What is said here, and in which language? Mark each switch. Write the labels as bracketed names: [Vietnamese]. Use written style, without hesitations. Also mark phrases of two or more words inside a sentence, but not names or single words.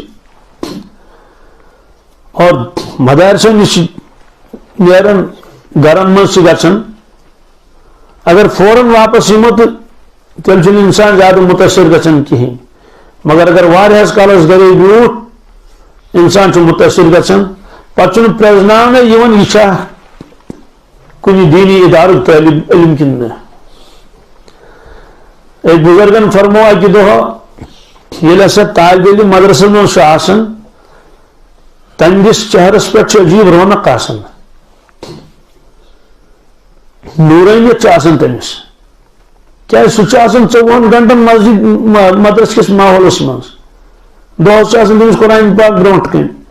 [Kashmiri] اور مدارسوں نش نیران گرن مز گژھان اگر فوراً واپس یمو تو تیل چھُنہٕ انسان زیادہ متاثر گژھان کہین مگر اگر واریاہس کالس گرے بیوٗٹھ انسان چھُ متاثر گژھان پتہٕ چھُنہٕ پرٛزناونہٕ یِوان یہِ چھا کُنہِ دیٖنی اِدارُک طٲلب علم کِنہٕ نہٕ. ایک بزرگن فرمو اکہ دۄہ ییٚلہِ ہسا طالب علم مدرسن منٛز چھُ آسان تہنٛدِس چہرس پٮ۪ٹھ چھُ عجیٖب رونق آسان نورانیت چھِ آسان تٔمِس کیٛازِ سُہ چھُ آسان 24 گنٹن مسجد مدرس کِس ماحولس منٛز دۄہس چھُ آسان تٔمِس قرآن پاک برونٛٹھ کَنۍ